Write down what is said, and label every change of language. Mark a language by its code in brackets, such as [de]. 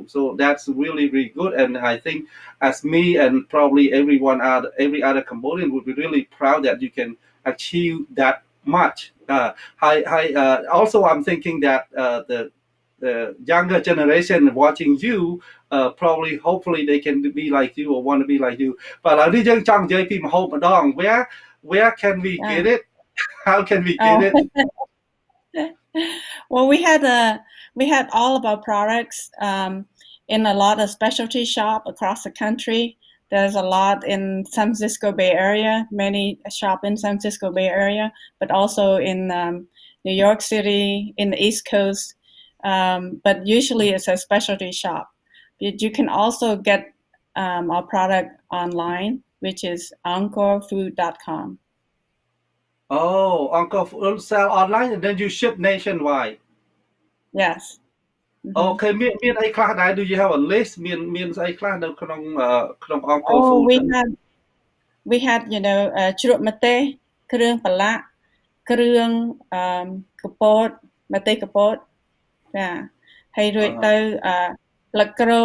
[en] So that's really really good, and I think as me and probably every other Cambodian would be really proud that you can achieve that much. Also, I'm thinking that the younger generation watching you, probably hopefully they can be like you or want to be like you. [km] But ឥឡូវនេះយើងចង់និយាយពីម្ហូបម្ដង [en] where can we yeah. get it? How can we get Oh, it? well, we had all of our products in a lot of specialty shop across the country. There's a lot in San Francisco Bay Area, many shop in San Francisco Bay Area, but also in New York City, in the East Coast. But usually it's a specialty shop. You can also get our product online, which is encorefood.com. Oh, Uncle sell online and then you ship nationwide. Yes. Hmm. [km] Okay មានអីខ្លះដែរ [en] do you have a list [km] មានស្អីខ្លះនៅក្នុង Uncle [en] Oh, Food we had [km] ជ្រក់ម្ទេសគ្រឿងប្រឡាក់គ្រឿងកពតម្ទេសកពតចាហើយរួចទៅស្លឹកក